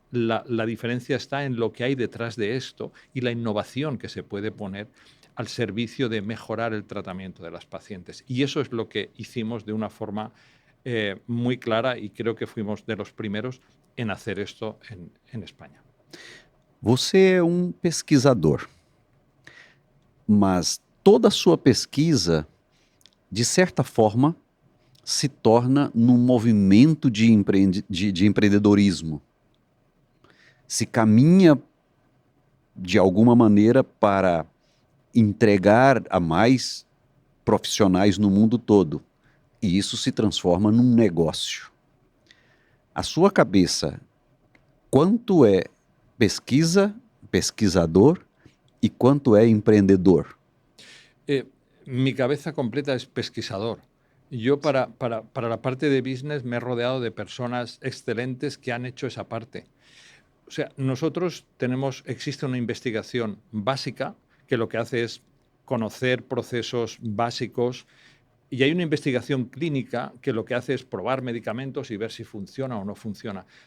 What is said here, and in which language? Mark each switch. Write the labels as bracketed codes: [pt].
[es] pero la diferencia está en lo que hay detrás de esto y la innovación que se puede poner al servicio de mejorar el tratamiento de las pacientes. Y eso es lo que hicimos de una forma muy clara y creo que fuimos de los primeros en hacer esto en España. [pt] Você é um pesquisador, mas toda a sua pesquisa, de certa forma, se torna num movimento de empreendedorismo. Se caminha de alguma maneira para entregar a mais profissionais no mundo todo. E isso se transforma num negócio. A sua cabeça, quanto é pesquisa, pesquisador e quanto é empreendedor? [es] Mi cabeza completa es pesquisador. Yo para la parte de business me he rodeado de personas excelentes que han hecho esa parte. O sea, existe una investigación básica que lo que hace es conocer procesos básicos y hay una investigación clínica que lo que hace es probar medicamentos y ver si funciona o no funciona.